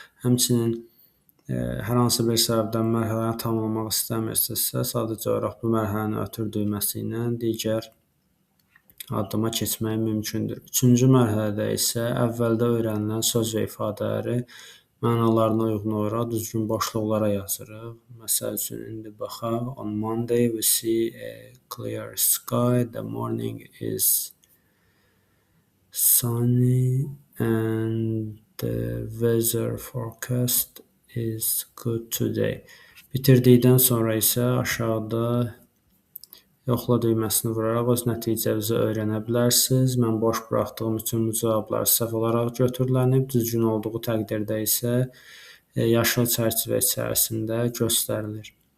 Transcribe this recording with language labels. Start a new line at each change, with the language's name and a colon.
Azerbaijani: Həmçinin hər hansı bir səbəbdən mərhələni tamamlamaq istəmirsinizsə, sadəcə olaraq bu mərhələni ötür düyməsi ilə digər addıma keçmək mümkündür. Üçüncü mərhələdə isə əvvəldə öyrənilən söz və ifadələri mənalarına uyğun olaraq düzgün boşluqlara yazırıq. Məsəl üçün indi baxaq.
English: On Monday we see a clear sky. The morning is sunny and the weather forecast is good today.
Azerbaijani: Bitirdikdən sonra isə aşağıda yoxla düyməsini vuraraq öz nəticənizi öyrənə bilərsiniz. Mən boş buraxdığım üçün bu cavablar səhv olaraq götürülənib, düzgün olduğu təqdirdə isə yaşıl çərçivə içərisində göstərilir.